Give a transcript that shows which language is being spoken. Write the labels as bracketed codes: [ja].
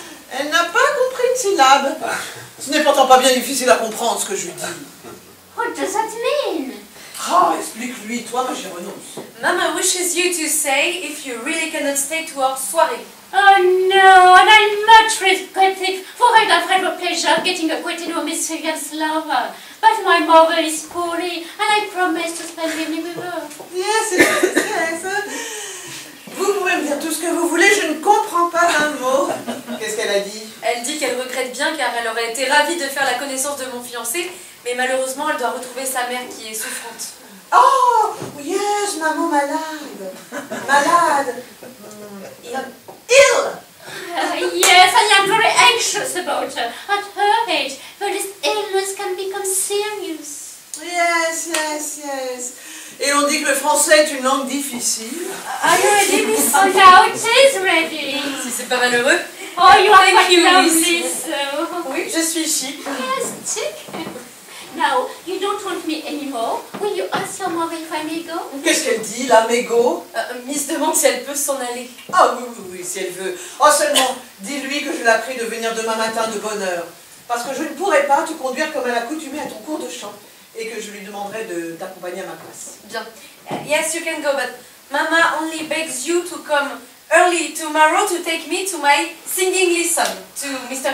[fr] Elle n'a pas compris une syllabe. Ce n'est pourtant pas bien difficile à comprendre ce que je lui dis. [en] What does that mean? [fr] Ah, explique-lui, toi, que j'y renonce. [en] Mama wishes you to say if you really cannot stay to our soirée. Oh no, and I much regret it, for I'd have had a pleasure getting acquainted with Miss Vivian's lover. But my mother is poorly, and I promised to spend the evening with her. Yes, yes, yes. [fr] Vous pouvez me dire tout ce que vous voulez, je ne comprends pas un mot. Qu'est-ce qu'elle a dit? Elle dit qu'elle regrette bien car elle aurait été ravie de faire la connaissance de mon fiancé, mais malheureusement elle doit retrouver sa mère qui est souffrante. [en] Oh, yes, [fr] maman malade. Malade. [en] Ill. Yes, I am very anxious about her. At her age, for this illness can become serious. Yes, yes, yes. [fr] Et on dit que le français est une langue difficile. [en] Are you ready, Miss? Oh, now it is ready. [fr] Si c'est pas malheureux. [en] Oh, you are Thank quite you, lovely, Miss. so. [fr] Oui, je suis chic. [en] Yes, chick. Now, you don't want me anymore. Will you ask your mother if I may go? [fr] Qu'est-ce qu'elle dit, la mégo? Miss demande si elle peut s'en aller. Ah oui, oui, oui, si elle veut. Oh, seulement, dis-lui que je la prie de venir demain matin de bonne heure. Parce que je ne pourrai pas te conduire comme à l'accoutumée à ton cours de chant. Et que je lui demanderai de t'accompagner à ma place. Bien. [en] Yes, you can go, but Mama only begs you to come early tomorrow to take me to my singing lesson to Mr.